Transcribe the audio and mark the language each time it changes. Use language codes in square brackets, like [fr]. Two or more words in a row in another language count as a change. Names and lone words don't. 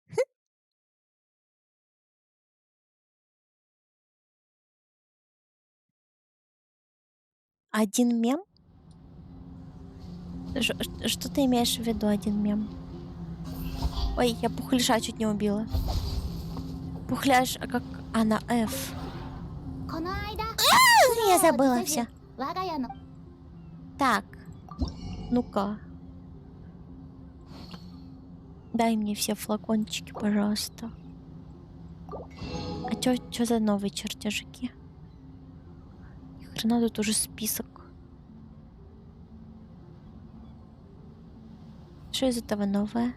[ru] Один мем? Что ты имеешь в виду, один мем? Ой, я пухляша чуть не убила. Пухляш, а как... А, на F. [ja] この間 [ru] Я забыла все. [ja] 我が家の [ru] Так. Ну-ка. Дай мне все флакончики, пожалуйста. А чё за новые чертежики? Ни хрена тут уже список. Что из этого новое?